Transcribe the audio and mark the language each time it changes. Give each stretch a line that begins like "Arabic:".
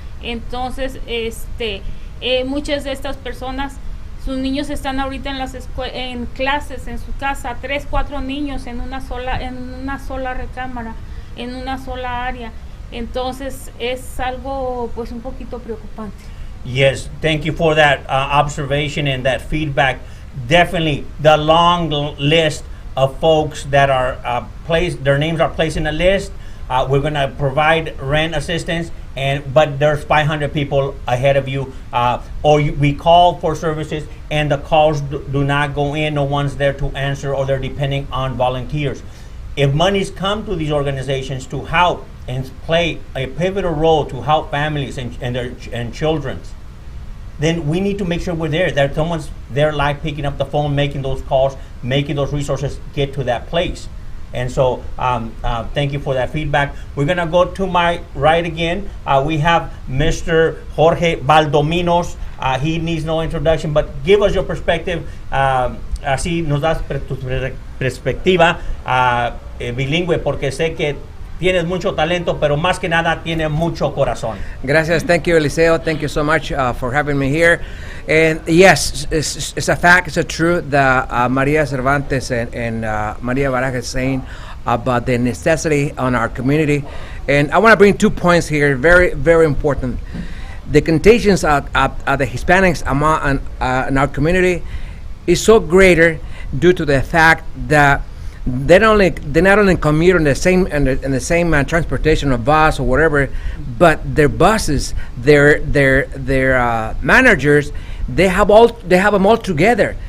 Spanish: Entonces, muchas de estas personas, sus niños están ahorita en clases, en su casa, 3, 4 niños en una sola recámara, en una sola área. Entonces es algo pues un poquito preocupante.
English: Yes, thank you for that observation and that feedback. Definitely, the long list of folks that are their names are placed in a list. We're going to provide rent assistance, but there's 500 people ahead of you, we call for services and the calls do not go in. No one's there to answer, or they're depending on volunteers. if monies come to these organizations to help and play a pivotal role to help families and children, then we need to make sure we're there, that someone's there live picking up the phone, making those calls, making those resources get to that place. And so thank you for that feedback. We're gonna go to my right again. We have Mr. Jorge Valdominos. He needs no introduction, but give us your perspective.
Spanish: Así nos das tu perspectiva bilingüe, porque sé que tienes mucho talento, pero más que nada tiene mucho corazón. Gracias.
English: Thank you, Eliseo. Thank you so much for having me here. And yes, it's a fact, it's a truth that Maria Cervantes and Maria Baraja is saying about the necessity on our community. And I want to bring 2 points here, very, very important. The contagions of the Hispanics in our community is so greater due to the fact that they're not only commute in the same transportation or bus or whatever, but their buses, their managers, they have them all together.